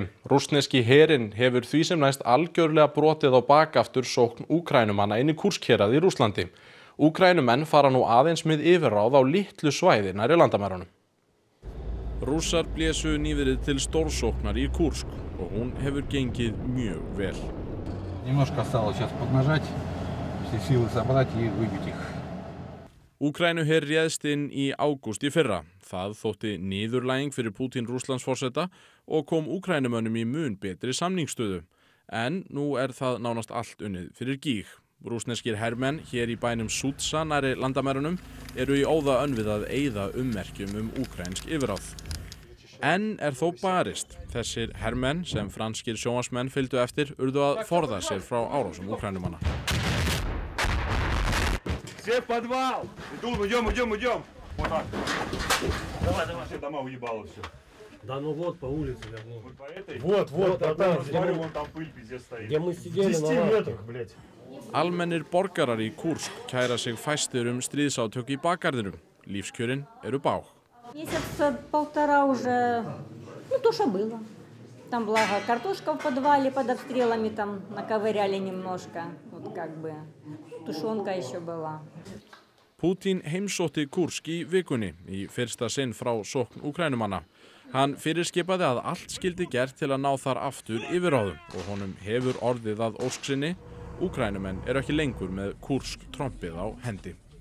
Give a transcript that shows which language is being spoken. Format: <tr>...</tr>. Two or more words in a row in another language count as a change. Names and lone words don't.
<is>Rússneski herinn hefur því sem næst algjörlega brotið á bakaftur sókn Úkraínumanna inn í Kurskhéraði í Rússlandi. Úkraínumenn fara nú aðeins með yfirráð á litlu svæði nærri landamærunum. Rússar blésu nýverið til stórsóknar í Kursk og hún hefur gengið mjög vel.</is> <ru>Немножко осталось сейчас поднажать, все силы собрать и выбить их.</ru> <is>Úkraínuher réðst inn í ágúst í fyrra. Það þótti niðurlæging fyrir Pútín Rússlandsforseta og kom Úkraínumönnum í mun betri samningsstöðu. En nú er það nánast allt unnið fyrir gíg. Rússneskir hermenn hér í bænum Sútsa nærri landamærunum eru í óða önn við að eyða ummerkjum úkraínsk yfirráð. En er þó barist. Þessir hermenn sem franskir sjónvarpsmenn fylgdu eftir urðu að forða sér frá árásum Úkraínumanna.</is> <ru>Все в подвал! Идем! Вот так. Давай. Все дома уебало все. Да ну вот по улице лягло. Вот по этой? Вот, там, смотри, вон там пыль пиздец стоит. где мы сидели на 10 метрах, блядь.</ru> <is>Almennir borgarar í Kursk kæra sig fæstir stríðsátök í bakgarðinum. Lífskjörin eru bág.</is> <ru>Месяц-полтора уже, то, что было. Там, благо, картошка в подвале под обстрелами там наковыряли немножко. Вот как бы, тушенка еще была.</ru> <is>Pútín heimsótti Kursk í vikunni í fyrsta sinn frá sókn Úkraínumanna. Hann fyrirskipaði að allt skyldi gert til að ná þar aftur yfirráðum og honum hefur orðið að ósk sinni. Úkraínumenn eru ekki lengur með Kursk trompið á hendi.</is>